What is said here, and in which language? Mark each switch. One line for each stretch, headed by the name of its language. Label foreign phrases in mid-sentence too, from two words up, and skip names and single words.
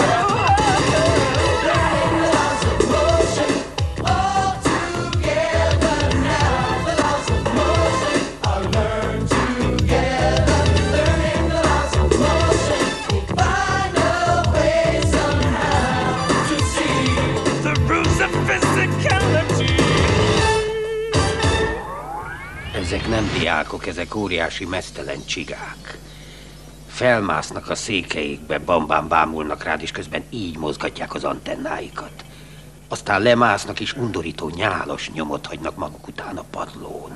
English: Learning the laws of motion, all together now. The laws of motion are learned together. Learning the laws of motion. Find a way somehow to see the rules of physicality.
Hungarian: Ezek nem diákok, ezek óriási meztelen csigák. Felmásznak a székeikbe, bambán bámulnak rád, és közben így mozgatják az antennáikat. Aztán lemásznak, és undorító nyálas nyomot hagynak maguk után a padlón.